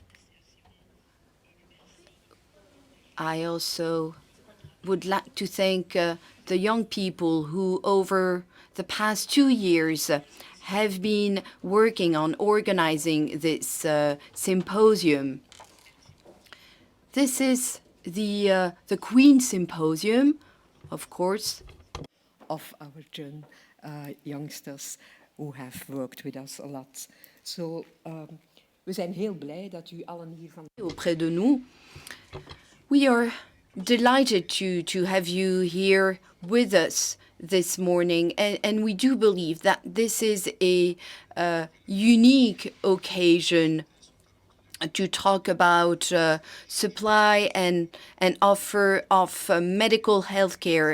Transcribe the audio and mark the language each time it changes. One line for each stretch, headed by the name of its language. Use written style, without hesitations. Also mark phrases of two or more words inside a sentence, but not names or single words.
English: I also would like to thank the young people who over the past 2 years have been working on organizing this symposium. This is the Queen Symposium, of course, of our youngsters who have worked with us a lot.
Dutch: So, we zijn heel blij dat u allen hier van...
French: Auprès de nous.
English: We are delighted to have you here with us this morning, and we do believe that this is a unique occasion to talk about supply and offer of medical health care.